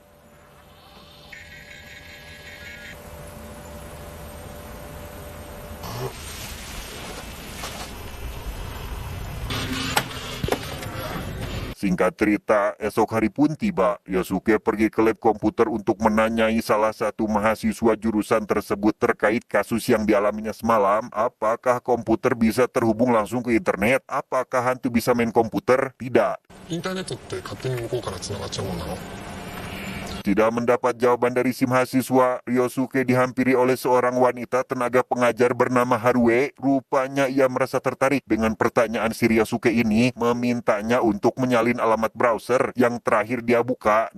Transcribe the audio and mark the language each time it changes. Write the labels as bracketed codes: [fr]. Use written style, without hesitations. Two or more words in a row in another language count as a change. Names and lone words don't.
[id] Singkat cerita, esok hari pun tiba. Ryosuke pergi ke lab komputer untuk menanyai salah satu mahasiswa jurusan tersebut terkait kasus yang dialaminya semalam. Apakah komputer bisa terhubung langsung ke internet? Apakah hantu bisa main komputer? Tidak. [ja] インターネットって勝手に向こうから繋がっちゃうもんなの？ [id] Tidak mendapat jawaban dari si mahasiswa, Ryosuke dihampiri oleh seorang wanita tenaga pengajar bernama Harue. Rupanya ia merasa tertarik dengan pertanyaan si Ryosuke ini, memintanya untuk menyalin alamat browser yang terakhir dia buka.